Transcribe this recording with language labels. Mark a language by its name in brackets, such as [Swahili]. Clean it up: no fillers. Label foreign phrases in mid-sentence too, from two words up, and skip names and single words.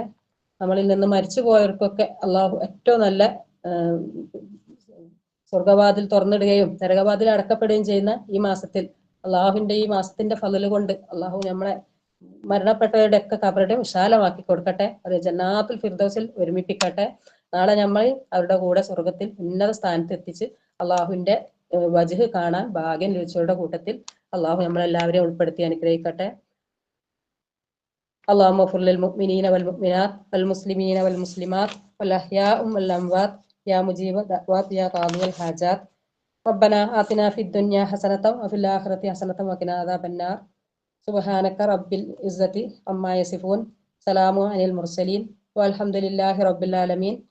[Malayalam] നമ്മളിൽ നിന്ന് മരിച്ചു പോയവർക്കൊക്കെ അള്ളാഹു ഏറ്റവും നല്ല സ്വർഗവാതിൽ തുറന്നിടുകയും നരകവാതിൽ അടക്കപ്പെടുകയും ചെയ്യുന്ന ഈ മാസത്തിൽ അള്ളാഹുവിന്റെ ഈ മാസത്തിന്റെ ഫളല് കൊണ്ട് അള്ളാഹു നമ്മളെ മരണപ്പെട്ടവരുടെ ഒക്കെ ഖബറുടെ വിശാലമാക്കി കൊടുക്കട്ടെ. അത് ജന്നാത്തുൽ ഫിർദൗസിൽ ഒരുമിപ്പിക്കട്ടെ. നാളെ നമ്മൾ അവരുടെ കൂടെ സ്വർഗത്തിൽ ഉന്നത സ്ഥാനത്ത് എത്തിച്ച് അള്ളാഹുവിന്റെ വജ്ഹ് കാണാൻ ഭാഗ്യം ലഭിച്ചവരുടെ കൂട്ടത്തിൽ അള്ളാഹു നമ്മളെല്ലാവരെയും ഉൾപ്പെടുത്തി അനുഗ്രഹിക്കട്ടെ. [Arabic] اللهم اغفر للمؤمنين والمؤمنات والمسلمين والمسلمات والأحياء والأموات يا مجيب الدعوات يا قاضي الحاجات. ربنا آتنا في الدنيا حسنة وفي الآخرة حسنة وقنا عذاب النار. سبحانك رب العزة عما يصفون سلام على المرسلين والحمد لله رب العالمين.